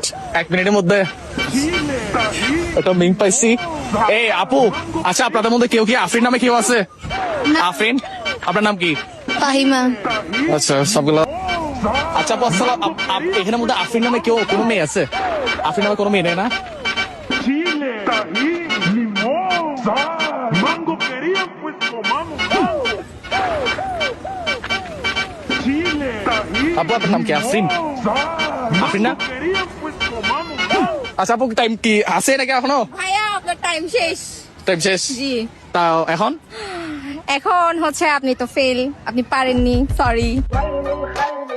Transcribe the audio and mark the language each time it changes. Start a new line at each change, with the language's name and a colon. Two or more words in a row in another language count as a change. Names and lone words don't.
Bangla: 1 মিনিটের মধ্যে একটা মিম পাইছি। এই আপু, আচ্ছা আপনাদের মধ্যে কেউ কি আফরিন নামে কেউ আছে? আফরিন, আপনার নাম কি? ফাহিমা। আচ্ছা, সবগুলো। আচ্ছা আপু, আসসালাম। এখানের মধ্যে আফরিন নামে কেউ কোনো মেয়ে আছে? আফরিন নামে কোনো মেয়ে নেই না?
Spanish: Chile, tajín, limón, sal, mango querían, pues tomamos mango. Chile, tajín,
Bangla: আপু, আপনার নাম কি? আফরিন?
Spanish: sal,
Bangla: আফরিন না?
Spanish: mango querían, pues tomamos mango.
Bangla: আচ্ছা আপু, টাইম কি আছে নাকি এখনো? ভাইয়া আপনার টাইম শেষ। টাইম শেষ? জি। তাও এখন এখন হচ্ছে আপনি তো ফেল, আপনি পারেননি, সরি।